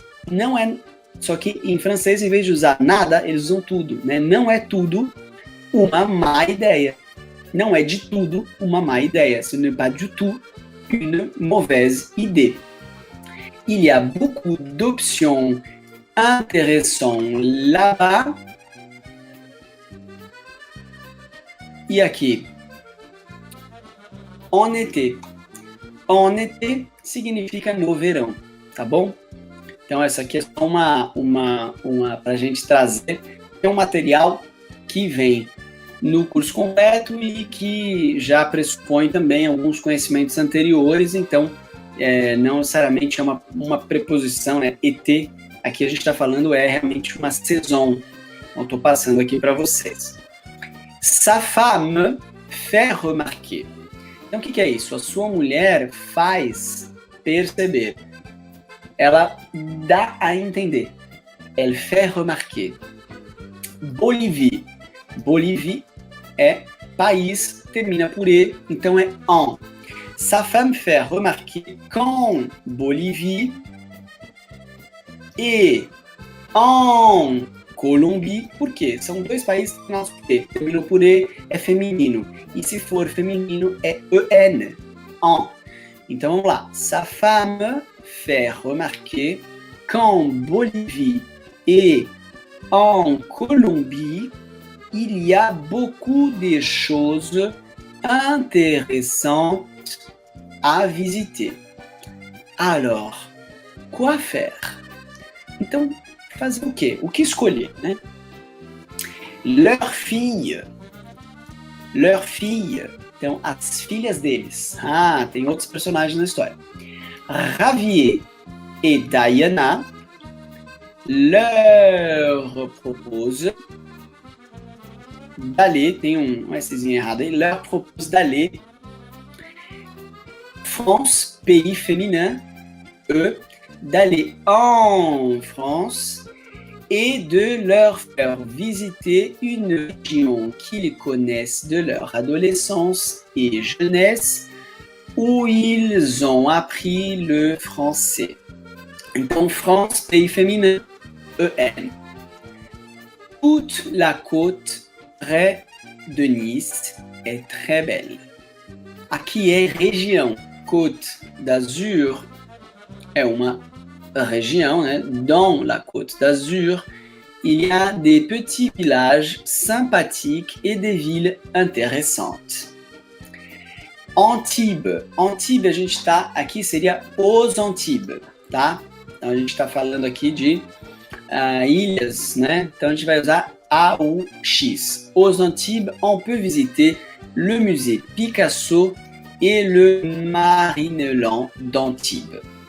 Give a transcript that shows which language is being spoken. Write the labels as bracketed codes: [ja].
[pt] Não é, só que em francês, em vez de usar nada, eles usam tudo, né? Não é tudo uma má ideia. Não é de tudo uma má ideia. [fr] Ce n'est pas du tout une mauvaise idée. Il y a beaucoup d'options intéressantes là-bas. [pt] E aqui, [fr] en été. En été [pt] significa no verão, tá bom? Então essa aqui é só uma para a gente trazer um material que vem no curso completo e que já pressupõe também alguns conhecimentos anteriores, então não necessariamente é uma preposição, né? Et, aqui a gente está falando realmente uma saison. Então estou passando aqui para vocês. [fr] Sa femme fait remarquer. [pt] Então, o que é isso? A sua mulher faz perceber. Ela dá a entender. [fr] Elle fait remarquer. [pt] Bolívie. Bolívie é país, termina por E, então é en. [fr] Sa femme fait remarquer qu'en Bolívie et en [pt] Colombie, por quê? São dois países que nosso P. Terminou por E, é feminino. E se for feminino, é EN. En. Então vamos lá. [fr] Sa femme fait remarquer qu'en Bolivie et en Colombie, il y a beaucoup de choses intéressantes à visiter. Alors, quoi faire? [pt] Então, fazer o quê? O que escolher, né? [fr] Leur fille. [pt] Então, as filhas deles. Ah, tem outros personagens na história. [fr] Javier e Diana leur propose d'aller, [pt] tem um Szinho errado aí, [fr] leur propose d'aller France, pays féminin, d'aller en France et de leur faire visiter une région qu'ils connaissent de leur adolescence et jeunesse où ils ont appris le français. [pt] Então, [fr] France, pays féminin, EN. Toute la côte près de Nice est très belle. [pt] Aqui é região. Côte d'Azur é uma région, né? [fr] Dans la Côte d'Azur, il y a des petits villages sympathiques et des villes intéressantes. Antibes. [pt] Antibes, a gente está aqui, seria os Antibes, tá? Então a gente está falando aqui de ilhas, né? Então a gente vai usar AUX. [fr] Aux Antibes, on peut visiter le musée Picasso et le Marineland d'Antibes.